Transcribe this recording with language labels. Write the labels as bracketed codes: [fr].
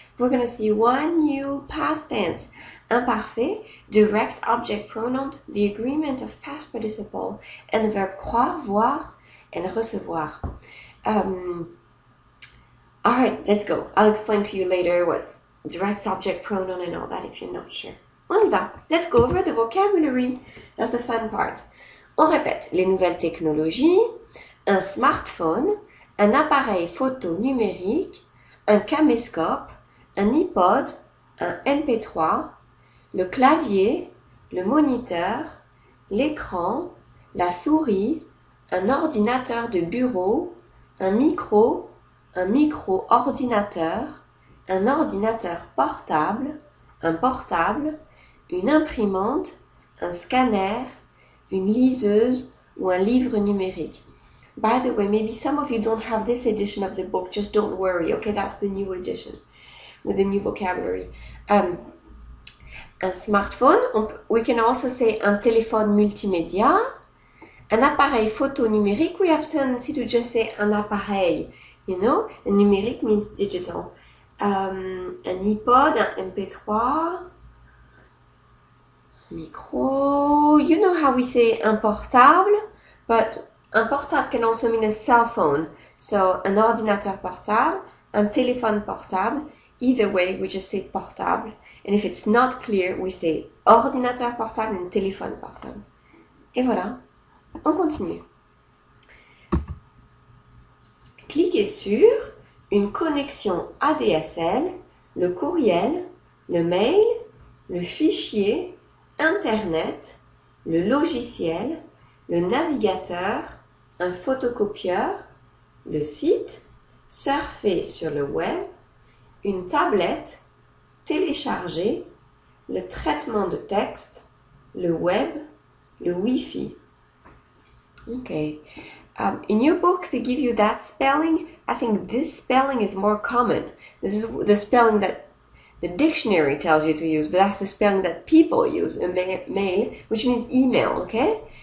[en] We're going to see one new past tense, imparfait, direct object pronoun, the agreement of past participle, and the verb croire, voir, and recevoir. Alright, let's go. I'll explain to you later what's direct object pronoun and all that if you're not sure. [fr] On y va. [en] Let's go over the vocabulary. That's the fun part. [fr] On répète les nouvelles technologies, un smartphone, un appareil photo numérique, un caméscope, un iPod, un MP3, le clavier, le moniteur, l'écran, la souris, un ordinateur de bureau, un micro-ordinateur, un ordinateur portable, un portable, une imprimante, un scanner, une liseuse ou un livre numérique. [en] By the way, maybe some of you don't have this edition of the book, just don't worry, okay? That's the new edition with the new vocabulary. [fr] Un smartphone, [en] we can also say [fr] un téléphone multimédia. Un appareil photo numérique, [en] we have tendency to just say un appareil, you know? And numérique means digital. Un iPod, un MP3, micro, you know how we say un portable, but un portable can also mean a cell phone. [fr] So, un ordinateur portable, un téléphone portable. [en] Either way, we just say portable. And if it's not clear, we say ordinateur portable and téléphone portable. [fr] Et voilà. On continue. Cliquez sur une connexion ADSL, le courriel, le mail, le fichier, Internet, le logiciel, le navigateur, un photocopieur, le site, surfer sur le web, une tablette, télécharger, le traitement de texte, le web, le Wi-Fi. [en] Okay. In your book, they give you that spelling. I think this spelling is more common. This is the spelling that the dictionary tells you to use, but that's the spelling that people use, mail, which means email, okay?